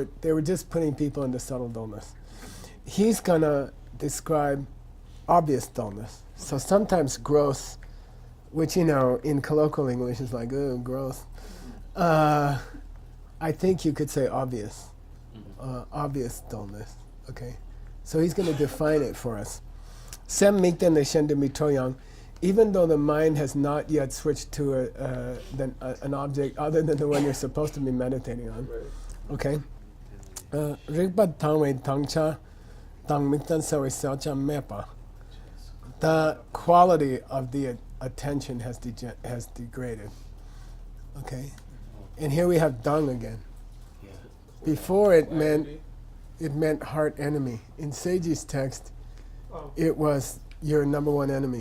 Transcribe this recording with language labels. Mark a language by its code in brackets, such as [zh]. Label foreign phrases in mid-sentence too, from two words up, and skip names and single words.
[en] They were just putting people into subtle dullness. He's gonna describe obvious dullness. So sometimes growth, which in colloquial English is like growth. I think you could say obvious, obvious dullness. Okay, so he's going to define it for us. [bo] Sem mikten le shen de mitoyang. [en] Even though the mind has not yet switched to an object other than the one you're supposed to be meditating on. Okay? [bo] Rigpa tangwe tangcha, tang miktan sawe sacha mepa. [en] The quality of the attention has degraded. Okay? And here we have dung again. Yeah. Before it meant heart enemy. In Seiji's text, it was your number one enemy.